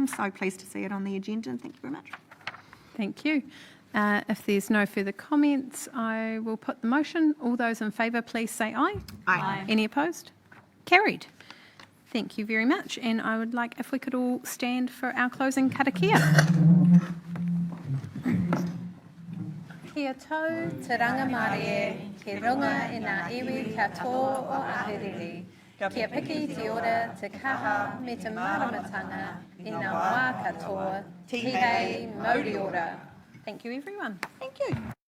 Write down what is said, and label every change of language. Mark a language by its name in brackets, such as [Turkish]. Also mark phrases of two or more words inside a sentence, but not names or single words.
[English] So pleased to see it on the agenda, and thank you very much. Thank you. If there's no further comments, I will put the motion. All those in favour, please say aye. Aye. Any opposed? Carried. Thank you very much. And I would like if we could all stand for our closing karakia. [Māori] Kia tau te rangamare, ke runga i ngā iwi katoa o Ahuriri. Kia piki te ora te kaha me te maramatanga i ngā wā katoa, tihei mauri ora. [English] Thank you everyone. Thank you.